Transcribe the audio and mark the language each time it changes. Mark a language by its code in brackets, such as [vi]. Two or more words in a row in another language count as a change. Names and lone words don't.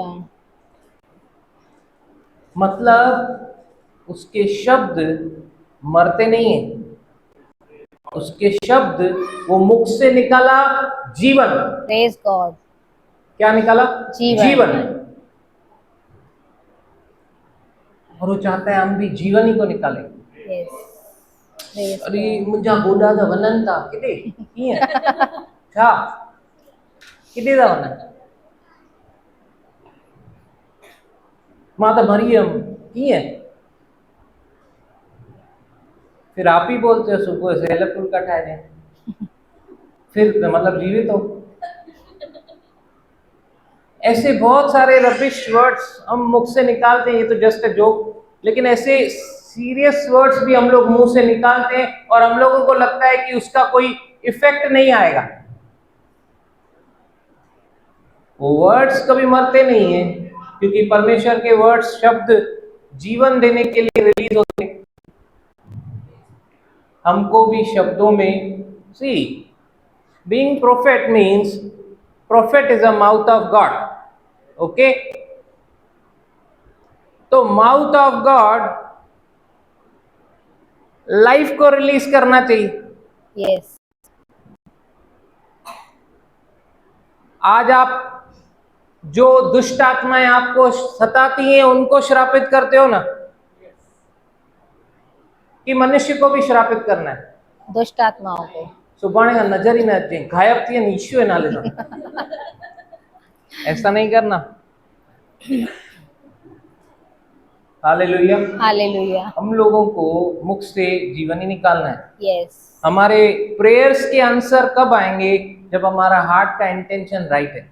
[hi] मतलब उसके शब्द मरते नहीं है, उसके शब्द, वो मुख से निकाला जीवन। [en] Praise God. [hi] क्या निकाला? जीवन। और वो चाहता है हम भी जीवन ही को निकाले। [en] Yes, praise [hi] अरे [en] गॉड। [sd] मुंहिंजा गोॾा त वञनि था किथे, कीअं छा किथे था वञनि, मां त मरी वियमि, कीअं? [hi] फिर आप ही बोलते हो सुबह से हेले फुल्का ठाए दें, फिर मतलब जीवित हो। ऐसे बहुत सारे [en] rubbish words [hi] हम मुख से निकालते हैं, ये तो [en] just a joke, [hi] लेकिन ऐसे [en] serious words [hi] भी हम लोग मुंह से निकालते हैं और हम लोगों को लगता है कि उसका कोई इफेक्ट नहीं आएगा। वो वर्ड्स कभी मरते नहीं है, क्योंकि परमेश्वर के वर्ड्स, शब्द जीवन देने के लिए रिलीज होते हैं। हमको भी शब्दों में, [en] see being prophet means, prophet is a mouth of God, okay? [hi] तो [en] mouth of God [hi] लाइफ को रिलीज करना चाहिए। यस। आज आप जो दुष्ट आत्माएं आपको सताती हैं उनको श्रापित करते हो ना, कि मनुष्य को भी श्रापित करना है? दुष्ट आत्माओं को [sd] सुभाणे का नजर ही न अचे, गायब थी ईश्वर नाले सां, [hi] ऐसा नहीं करना। हालेलुया। हालेलुया। हम लोगों को मुख से जीवन ही निकालना है। यस। हमारे प्रेयर्स के आंसर कब आएंगे? जब हमारा हार्ट का इंटेंशन राइट है।